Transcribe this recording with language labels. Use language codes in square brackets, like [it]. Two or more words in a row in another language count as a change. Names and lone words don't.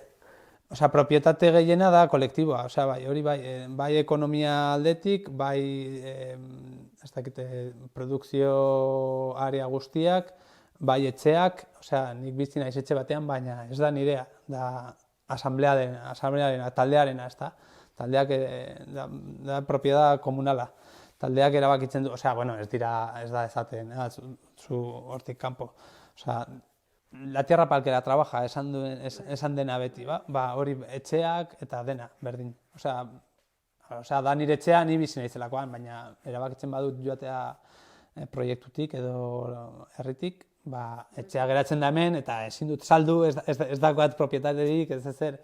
[eu] Propietate gehiena da kolektiboa, hori bai ekonomia aldetik, bai ez dakit produkzio area guztiak, bai etxeak, nik bizi naiz etxe batean, baina ez da nirea, da asamblearena, taldearena, ez da. Taldeak da propiedad komunala. Taldeak erabakitzen du, ez da esaten, zu hortik kanpo. [es] La tierra para el que la trabaja, [eu] esan dena beti, hori etxeak eta dena, berdin. Da nire etxea, ni bizi naizelakoan, baina erabakitzen badut joatea proiektutik edo herritik, etxea geratzen da hemen, eta ezin dut saldu, ez dagoat propietaterik, ez ezer.